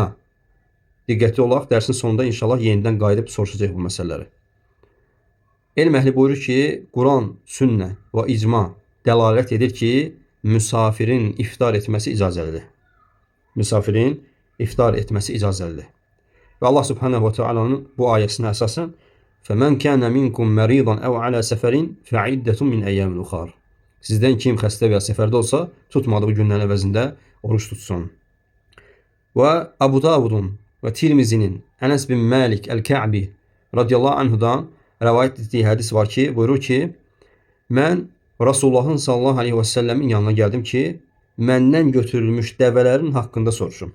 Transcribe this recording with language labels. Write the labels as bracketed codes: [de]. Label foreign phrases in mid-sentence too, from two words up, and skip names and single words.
[az] Diqqətli olaq, dərsin sonunda inşallah yenidən qayıdıb soruşacaq bu məsələləri. Elm əhli buyurur ki, Quran, sünnə və icma dəlalət edir ki, müsafirin iftar etməsi icazəlidir. Müsafirin iftar etməsi icazəlidir. Və Allah Subhanahu wa Taala'nın bu ayəsinə əsasən [ar] فَمَنْ كَانَ مِنْكُمْ مَرِيضًا أَوْ عَلَى سَفَرٍ فَعِدَّةٌ مِنْ أَيَّامٍ أُخَرَ. [az] Sizdən kim xəstə və ya səfərdə olsa, tutmadığı günlərin əvəzində oruç tutsun. Və Abu Davudun və Tirmizinin Ənəs bin Malik Əl-Kə'bi [ar] رضي الله عنه [az] rəvayət etdiyi hədis var ki, buyurur ki, mən Rasulullahın [ar] صلى الله عليه وسلم [az] yanına gəldim ki, məndən götürülmüş dəvələrin haqqında soruşum.